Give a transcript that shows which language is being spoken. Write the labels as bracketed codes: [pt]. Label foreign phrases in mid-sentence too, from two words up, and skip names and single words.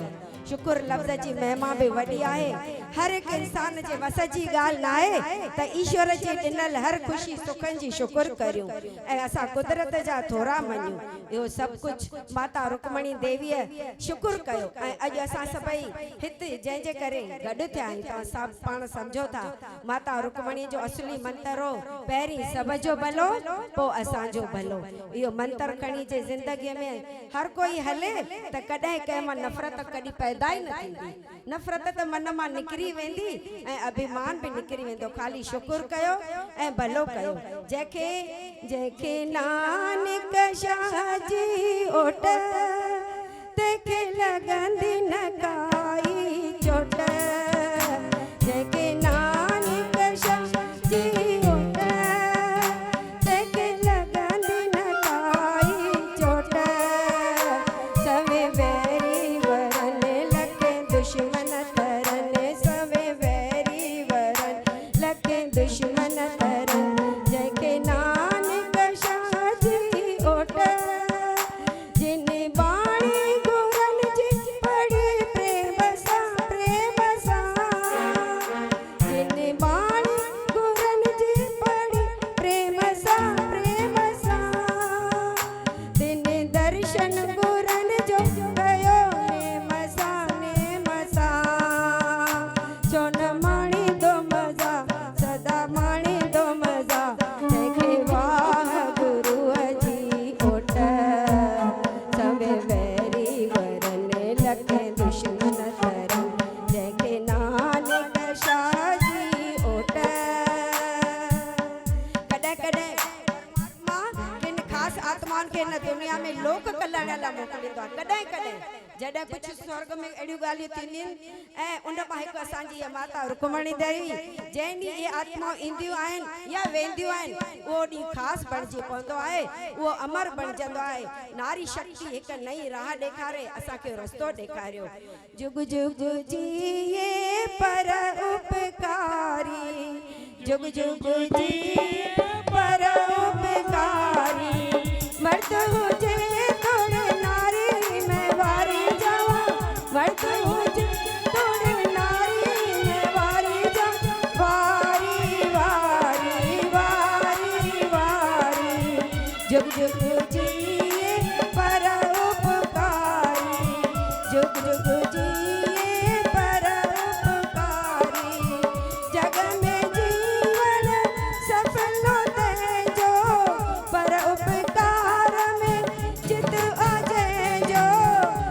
[sd] शुक्र लफ़्ज़ जी महिमा भी वॾी आहे। हर एक इंसान जे वस जी ॻाल्हि न आहे त ईश्वर जे ॾिनल हर ख़ुशी सुखनि जी शुक्र करियूं ऐं असां कुदरत जा थोरा मञूं। इहो सभु कुझु माता रुक्मणी देवीअ शुक्र कयो। ऐं अॼु असां सभई हिते जंहिंजे करे गॾु थिया आहियूं, तव्हां सभु पाण सम्झो था माता रुक्मणी जो असली मंत्र हो, पहिरीं सभ जो भलो पोइ असांजो भलो। इहो मंत्र खणी जे ज़िंदगीअ में हर कोई हले त कॾहिं कंहिं मां नफ़रत कॾहिं पैदा ई न थींदी। नफ़रत त मन मां निकिरी वेंदी ऐं अभिमान भी निकिरी वेंदो। ख़ाली शुक्र कयो ऐं भलो कयो। जंहिंखे नानक शाह जी ओट तंहिंखे लॻंदी न काई चोट। जंहिंखे नानक शाह जी ओट तंहिंखे लॻंदी न काई चोट। सवे बैरी वरन लखे दुश्मन तरन, सवे बैरी वरन लखे दुश्मन तरन। जंहिंखे नानक शाह जी ओट, जिन बाणी गुरन जी पढ़ी प्रेम सां, प्रेम सां। जिन बाणी गुरन जी पढ़ी प्रेम सां, प्रेम सां। तिन दर्शन गुरन जो कयो नेम सां, नेम सां। छो न माणी दो मज़ा, सदा माणी दो मज़ा। तंहिंखे वाह गुरूअ जी ओट, सवे बैरी वरन लखे दुश्मन तरन। जंहिंखे नानक शाह जी ओट। कॾहिं कॾहिं परमात्मा किन ख़ासि आत्माउनि खे हिन दुनिया में लोक कल्याण लाइ मोकिलींदो आहे। कॾहिं कॾहिं जॾहिं कुझु स्वर्ग में अहिड़ियूं ॻाल्हियूं थींदियूं आहिनि ऐं उन मां हिकु असांजी माता रुक्मणी देवी जंहिं ॾींहुं इहे आत्माऊं ईंदियूं आहिनि या वेंदियूं आहिनि, उहो ॾींहुं ख़ासि बणिजी पवंदो आहे। उहो अमर बणिजंदो आहे। नारी शक्ति हिकु नई राह ॾेखारे असांखे रस्तो ॾेखारियो। जुग जुग जिए पर उपकारी, जुग जुग जिए पर उपकारी। मर्द हुजे तोड़ नारी में वारी जावा, मर्द हुजे तोड़ नारी में वारी जा, वारी वारी वारी वारी। जुग जुग जिए पर उपकारी, जुग जुग जिए पर उपकारी। जग में जीवन सफल तेजो, पर उपकार में चित अजय जो।